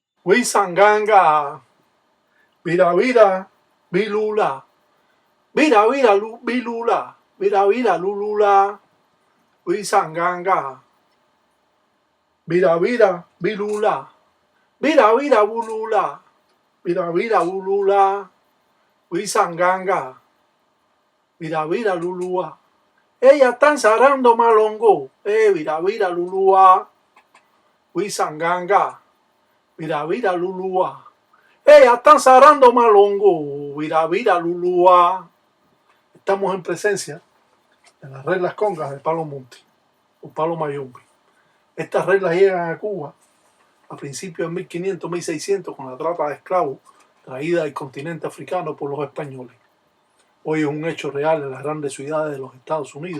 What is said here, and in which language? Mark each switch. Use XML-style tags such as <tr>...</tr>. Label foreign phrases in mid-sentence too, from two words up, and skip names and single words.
<kg>Wisanganga, vira vira, vilula, vira vira, vilula, vira vira, lulula, Wisanganga, vira vira, vilula, vira vira, bulula, vira vira, bulula, Wisanganga, vira vira, lulua.</kg> <es>Ellas están zarando malongo,</es> <kg>vira vira, lulua, Wisanganga, vira vira, lulua.</kg> <es>Ellas están zarando malongo,</es> <kg>vira vira, lulua.</kg> <es>Estamos en presencia de las reglas congas de Palo Monte o Palo Mayombe. Estas reglas llegan a Cuba a principios de 1500-1600 con la trata de esclavos traída del continente africano por los españoles. Hoy es un hecho real en las grandes ciudades de los Estados Unidos.</es>